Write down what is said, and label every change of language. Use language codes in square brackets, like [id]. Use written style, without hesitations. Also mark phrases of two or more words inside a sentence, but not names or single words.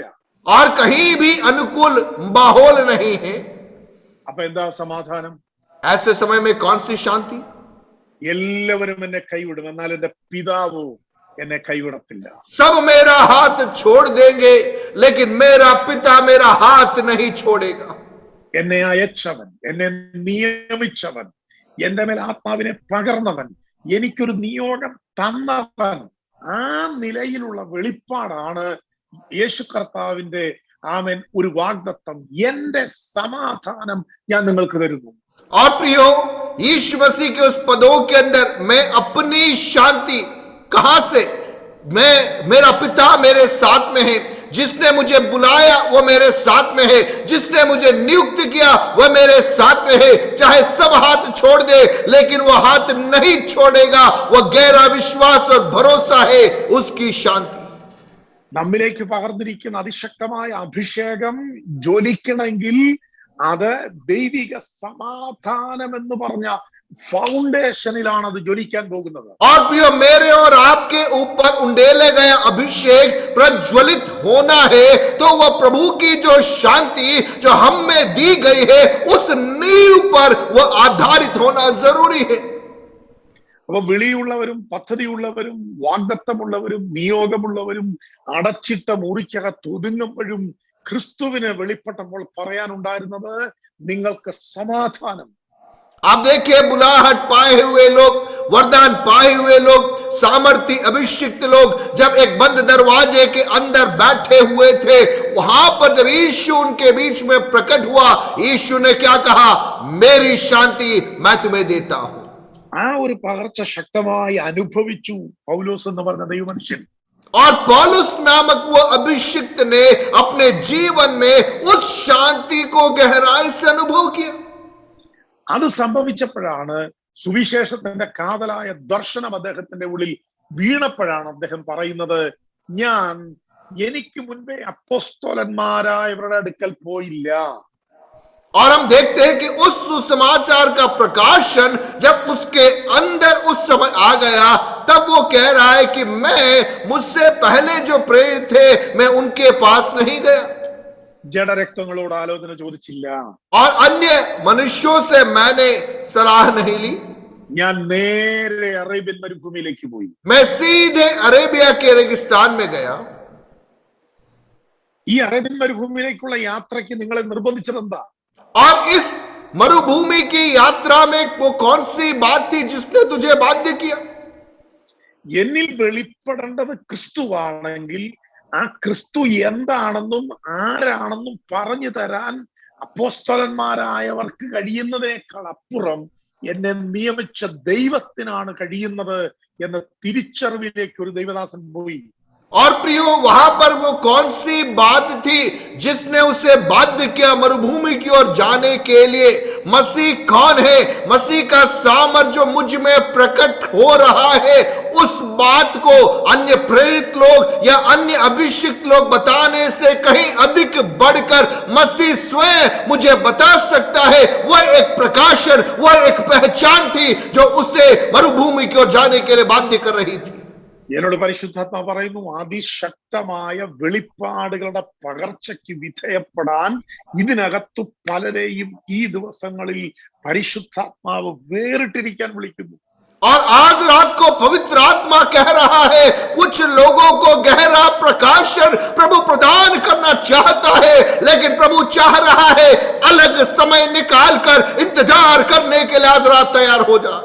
[hi] और कहीं भी अनुकूल माहौल नहीं है. [ml] അപ്പൊ എന്താ സമാധാനം? [hi] ऐसे समय में कौन सी शांति? [ml] എല്ലാവരും എന്നെ കൈവിടും, എന്നാൽ എന്റെ പിതാവ് എന്നെ കൈവിടത്തില്ല. [hi] सब मेरा हाथ छोड़ देंगे, लेकिन मेरा पिता मेरा हाथ नहीं छोड़ेगा. [ml] എന്നെ അയച്ചവൻ, എന്നെ നിയമിച്ചവൻ, എന്റെ മേൽ ആത്മാവിനെ പകർന്നവൻ, എനിക്കൊരു നിയോഗം തന്നവൻ, ആ നിലയിലുള്ള വെളിപ്പാടാണ് യേശു കർത്താവിന്റെ ഒരു വാഗ്ദത്തം. എന്റെ സമാധാനം ഞാൻ നിങ്ങൾക്ക് തരുന്നു. [hi] और प्रियो, यीशु मसीह के उस पदों के अंदर मैं अपनी शांति, कहां से? मेरा पिता मेरे साथ में है, जिसने मुझे बुलाया वो मेरे साथ में है, जिसने मुझे नियुक्त किया वह मेरे साथ में है. चाहे सब हाथ छोड़ दे, लेकिन वो हाथ नहीं छोड़ेगा. वो गहरा विश्वास और भरोसा है उसकी शांति. [ml] നമ്മിലേക്ക് പകർന്നിരിക്കുന്ന അതിശക്തമായ അഭിഷേകം ജ്വലിക്കണമെങ്കിൽ അത് ദൈവിക സമാധാനം എന്ന് പറഞ്ഞ ഫൗണ്ടേഷനിലാണ് അത് ജ്വലിക്കാൻ പോകുന്നത്. [hi] और प्रियो मेरे और आपके ऊपर उंडेले गए अभिषेक प्रज्वलित होना है, तो वह प्रभु की जो शांति जो हम में दी गई है उस नींव पर वह आधारित होना जरूरी है. [ml] അപ്പൊ വിളിയുള്ളവരും പദ്ധതിയുള്ളവരും വാഗ്ദത്തമുള്ളവരും നിയോഗമുള്ളവരും അടച്ചിട്ട മുറിക്കകത്ത് ഒതുങ്ങുമ്പോഴും ക്രിസ്തുവിനെ വെളിപ്പെട്ടപ്പോൾ പറയാനുണ്ടായിരുന്നത് നിങ്ങൾക്ക് സമാധാനം. [hi] आप देखिए, बुलाहट पाए हुए लोग, वरदान पाए हुए लोग, सामर्थी अभिषिक्त लोग जब एक बंद दरवाजे के अंदर बैठे हुए थे, वहां पर जब यीशु उनके बीच में प्रकट हुआ, यीशु ने क्या कहा? मेरी शांति मैं तुम्हें देता हूं. [ml] ആ ഒരു പകർച്ച ശക്തമായി അനുഭവിച്ചു പൗലോസ് എന്ന് പറഞ്ഞ ദൈവമനുഷ്യൻ. [hi] और पौलुस नामक वो अभिषिक्त ने अपने जीवन में उस शांति को गहराई से अनुभव किया. [ml] അത് സംഭവിച്ചപ്പോഴാണ് സുവിശേഷത്തിന്റെ കാതലായ ദർശനം അദ്ദേഹത്തിന്റെ ഉള്ളിൽ വീണപ്പോഴാണ് അദ്ദേഹം പറയുന്നത്, ഞാൻ എനിക്ക് മുൻപേ അപ്പോസ്തലന്മാരായവരുടെ അടുക്കൽ പോയില്ല. [hi] और हम देखते हैं कि उस सुसमाचार का प्रकाशन जब उसके अंदर उस समय आ गया, तब वो कह रहा है कि मैं मुझसे पहले जो प्रेरित थे मैं उनके पास नहीं गया. [ml] ജഡരക്തങ്ങളോട് ആലോചന ചോദിച്ചില്ല. [hi] और अन्य मनुष्यों से मैंने सलाह नहीं ली. [ml] ഞാൻ നേരെ അറേബ്യൻ മരുഭൂമിയിലേക്ക് പോയി. [hi] मैं सीधे अरेबिया के रेगिस्तान में गया. [ml] ഈ അറേബ്യൻ മരുഭൂമിയിലേക്കുള്ള യാത്രയ്ക്ക് നിങ്ങളെ നിർബന്ധിച്ചത് എന്താ? [hi] और इस मरुभूमि की यात्रा में वो कौन सी बात थी जिसने तुझे बाध्य किया? [ml] എന്നിൽ വെളിപ്പെടേണ്ടത് ക്രിസ്തുവാണെങ്കിൽ ആ ക്രിസ്തു എന്താണെന്നും ആരാണെന്നും പറഞ്ഞു തരാൻ അപ്പോസ്തലന്മാരായവർക്ക് കഴിയുന്നതിനേക്കാൾ അപ്പുറം എന്നെ നിയമിച്ച ദൈവത്തിനാണ് കഴിയുന്നത് എന്ന തിരിച്ചറിവിലേക്ക് ഒരു ദൈവദാസൻ പോയി. [hi] और प्रियो, वहां पर वो कौन सी बात थी जिसने उसे बाध्य किया मरुभूमि की ओर जाने के लिए? मसीह कौन है? मसीह का सामर्थ जो मुझ में प्रकट हो रहा है, उस बात को अन्य प्रेरित लोग या अन्य अभिषिक्त लोग बताने से कहीं अधिक बढ़कर मसीह स्वयं मुझे बता सकता है. वह एक प्रकाशन, वह एक पहचान थी जो उसे मरुभूमि की ओर जाने के लिए बाध्य कर रही थी. [ml] എന്നോട് പരിശുദ്ധാത്മാ പറയുന്നു, അതിശക്തമായ വെളിപ്പാടുകളുടെ പകർച്ചയ്ക്ക് വിധേയപ്പെടാൻ ഇതിനകത്തു പലരെയും ഈ ദിവസങ്ങളിൽ പരിശുദ്ധാത്മാവ് വേറിട്ടിരിക്കാൻ വിളിക്കുന്നു. [hi] और आज रात को पवित्र आत्मा कह रहा है, कुछ लोगों को गहरा प्रकाशन प्रभु प्रदान करना चाहता है, लेकिन प्रभु चाह रहा है अलग समय निकाल कर इंतजार करने के लिए आज रात तैयार हो जाए.